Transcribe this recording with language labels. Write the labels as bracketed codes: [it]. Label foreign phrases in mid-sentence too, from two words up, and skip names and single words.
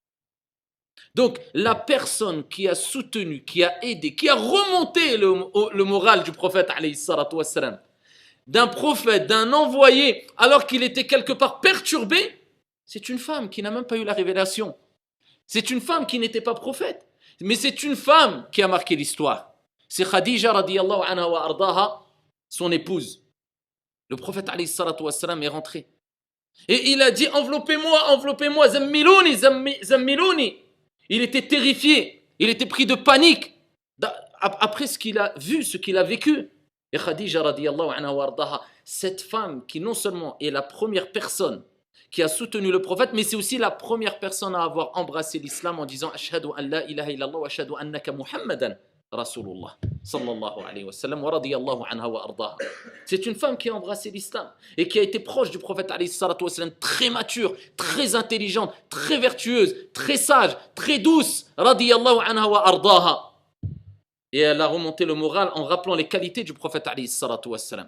[fr] Donc la personne qui a soutenu, qui a aidé, qui a remonté le moral du prophète [ar] عليه الصلاة والسلام, [fr] d'un prophète, d'un envoyé, alors qu'il était quelque part perturbé, c'est une femme qui n'a même pas eu la révélation. C'est une femme qui n'était pas prophète, mais c'est une femme qui a marqué l'histoire. [ar] C'est Khadija رضي الله عنها وأرضاها, [fr] son épouse. Le prophète [ar] عليه الصلاة والسلام [fr] est rentré. Et il a dit enveloppez-moi, [ar] زملوني زملوني. [fr] Il était terrifié, il était pris de panique après ce qu'il a vu, ce qu'il a vécu. [ar] Et Khadija رضي الله عنها وأرضاها, [fr] cette femme qui non seulement est la première personne qui a soutenu le prophète, mais c'est aussi la première personne à avoir embrassé l'islam en disant [ar] أشهد أن لا إله إلا الله وأشهد أنك محمدا رسول الله صلى الله عليه وسلم ورضي الله عنها وأرضاها. [fr] C'est une femme qui a embrassé l'islam et qui a été proche du prophète [ar] عليه الصلاة والسلام, [fr] très mature, très intelligente, très vertueuse, très sage, très douce, [ar] رضي الله عنها وأرضاها. [fr] Et elle a remonté le moral en rappelant les qualités du prophète [ar] عليه الصلاة والسلام.